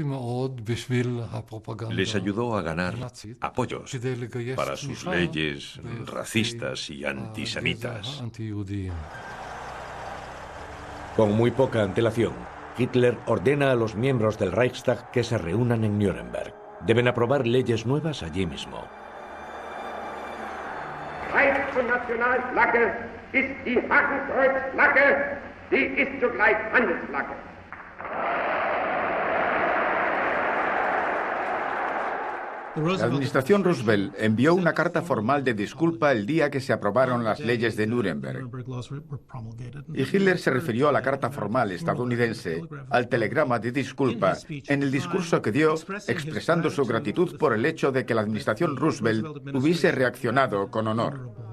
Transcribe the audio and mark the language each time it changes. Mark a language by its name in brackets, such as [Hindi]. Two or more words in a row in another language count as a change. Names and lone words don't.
[Spanish] Les ayudó a ganar apoyos para sus leyes racistas y antisemitas. Con muy poca antelación, Hitler ordena a los miembros del Reichstag que se reúnan en Nuremberg. Deben aprobar leyes nuevas allí mismo. [German] Reichs- und Nationalflagge ist die Hakenkreuzflagge, die ist zugleich Handelsflagge. [Spanish] La administración Roosevelt envió una carta formal de disculpa el día que se aprobaron las leyes de Nuremberg. Y Hitler se refirió a la carta formal estadounidense, al telegrama de disculpa, en el discurso que dio, expresando su gratitud por el hecho de que la administración Roosevelt hubiese reaccionado con honor.